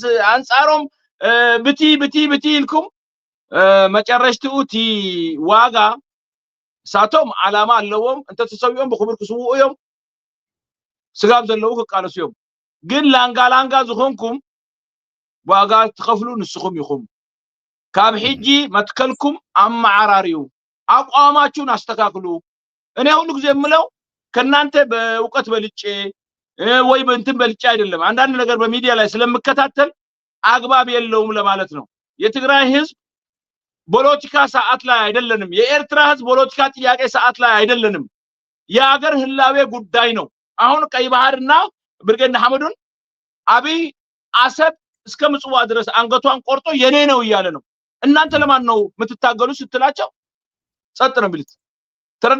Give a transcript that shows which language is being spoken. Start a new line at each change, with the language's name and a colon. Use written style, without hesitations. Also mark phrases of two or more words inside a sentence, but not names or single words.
Tigrinya: ኣንፃሮም ብቲ ኢልኩም መጨረሽትኡ እቲ ዋጋ ሳቶም ዓላማ ኣለዎም። እንተተሰዊኦም ብክብር ክስውኡ እዮም፣ ስጋብ ዘለዉ ክቃለሱ እዮም። ግን ላንጋ ዝኾንኩም ዋጋ ትኸፍሉ ንስኹም ኢኹም። ካብ ሕጂ መትከልኩም ኣመዓራርዩ፣
Amharic: አቋማችሁን አስተካክሉ። እኔ ሁሉ ጊዜ የምለው ከናንተ በእውቀት በልጬ ወይ በእንትን በልጬ አይደለም። አንዳንድ ነገር በሚዲያ ላይ ስለምከታተል አግባብ የለውም ለማለት ነው። የትግራይ ህዝብ ፖለቲካ ሰዓት ላይ አይደለንም። የኤርትራ ህዝብ ፖለቲካ ጥያቄ ሰዓት ላይ አይደለንም። የሀገር ህላዌ ጉዳይ ነው። አሁን ቀይ ባህርና ብርጌድ ሐመዱን አብይ አሰብ እስከ ምጽዋ ድረስ አንገቷን ቆርጦ የኔ ነው እያለ ነው። እናንተ ለማን ነው የምትታገሉ ስትላቸው ጸጥ ነው የሚሉት። ተረዳ?